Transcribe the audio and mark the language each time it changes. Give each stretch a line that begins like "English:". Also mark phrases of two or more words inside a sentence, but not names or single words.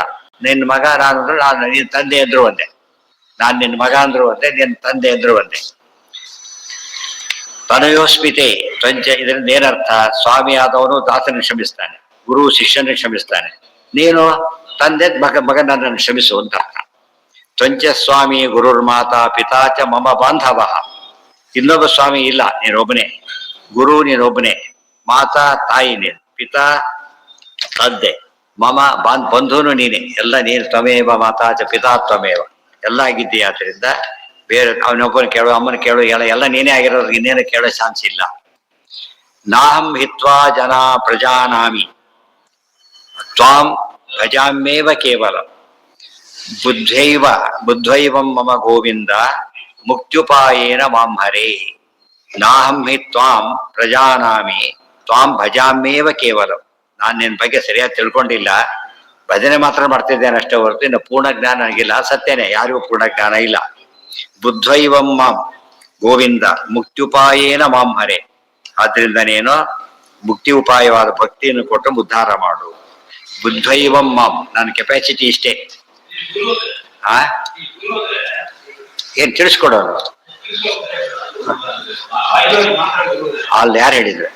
Kannada: ನಿನ್ನ ಮಗ ನಾನು ಅಂದ್ರೆ ನಾನು, ನಿನ್ನ ತಂದೆ ಅಂದ್ರು ಒಂದೇ. ನಾನು ನಿನ್ನ ಮಗ ಅಂದ್ರು ಒಂದೇ, ನಿನ್ನ ತಂದೆ ಅಂದ್ರು ಒಂದೇ.
Sanskrit: ತನಯೋಸ್ಮಿತೆ ತ್ವಂಚ,
Kannada: ಇದರಿಂದ ಏನರ್ಥ? ಸ್ವಾಮಿ ಆದವನು ದಾಸನ ಕ್ಷಮಿಸ್ತಾನೆ, ಗುರು ಶಿಷ್ಯನ ಕ್ಷಮಿಸ್ತಾನೆ, ನೀನು ತಂದೆ ಮಗ ನನ್ನನ್ನು ಕ್ಷಮಿಸು ಅಂತ ಅರ್ಥ.
Sanskrit: ತ್ವಂಚ ಸ್ವಾಮಿ ಗುರುರ್ಮಾತಾ ಪಿತಾ ಚ ಮಮ ಬಾಂಧವ.
Kannada: ಇನ್ನೊಬ್ಬ ಸ್ವಾಮಿ ಇಲ್ಲ, ನೀನೊಬ್ಬನೇ. ಗುರು ನೀನೊಬ್ಬನೇ, ಮಾತಾ ತಾಯಿ ನೀನು, ಪಿತಾ ತಂದೆ, ಮಮ ಬಂಧುನು ನೀನೆ. ಎಲ್ಲ ನೀನು
Sanskrit: ತ್ವಮೇವ ಮಾತಾ ಚ ಪಿತಾ ತ್ವಮೇವ,
Kannada: ಎಲ್ಲ ಆಗಿದ್ದೀಯ. ಆದ್ರಿಂದ ಬೇರೆ ಅವನೊಬ್ಬನ ಕೇಳು, ಅಮ್ಮನ ಕೇಳು, ಎಲ್ಲ ನೀನೇ ಆಗಿರೋದು, ಇನ್ನೇನು ಕೇಳೋ ಚಾನ್ಸ್ ಇಲ್ಲ.
Sanskrit: ನಾಹಂ ಹಿತ್ವಾ ಜನ ಪ್ರಜಾನಾಮಿ ತ್ವಾಂ ಭಜಾಮ್ಯೇವ ಕೇವಲ. ಬುದ್ಧೈವಂ ಮಮ ಗೋವಿಂದ ಮುಕ್ತ್ಯುಪಾಯೇನ ಮಾಂ ಹರೇ. ನಾಹಂ ಹಿ ತ್ವಾಂ ಪ್ರಜಾನಾಮಿ ತ್ವಾಂ ಭಜಾಮ್ಯೇವ ಕೇವಲ.
Kannada: ನಾನು ನಿನ್ನ ಬಗ್ಗೆ ಸರಿಯಾಗಿ ತಿಳ್ಕೊಂಡಿಲ್ಲ, ಭಜನೆ ಮಾತ್ರ ಮಾಡ್ತಿದ್ದೇನೆ ಅಷ್ಟೇ ಹೊರತು ಇನ್ನು ಪೂರ್ಣ ಜ್ಞಾನ ನನಗಿಲ್ಲ. ಸತ್ಯನೇ, ಯಾರಿಗೂ ಪೂರ್ಣ ಜ್ಞಾನ ಇಲ್ಲ.
Sanskrit: ಬುದ್ಧೈವಂ ಮಾಂ ಗೋವಿಂದ ಮುಕ್ತ್ಯುಪಾಯೇನ ಮಾಂ ಹರೇ.
Kannada: ಆದ್ರಿಂದ ನೀನು ಮುಕ್ತಿ ಉಪಾಯವಾದ ಭಕ್ತಿಯನ್ನು ಕೊಟ್ಟು ಉದ್ಧಾರ ಮಾಡು.
Sanskrit: ಬುದ್ಧೈವಂ ಮಾಂ,
Kannada: ನನ್ನ ಕೆಪಾಸಿಟಿ ಇಷ್ಟೇ. ಏನ್ ತಿಳಿಸ್ಕೊಡೋರು? ಅಲ್ಲಿ ಯಾರು ಹೇಳಿದ್ರು?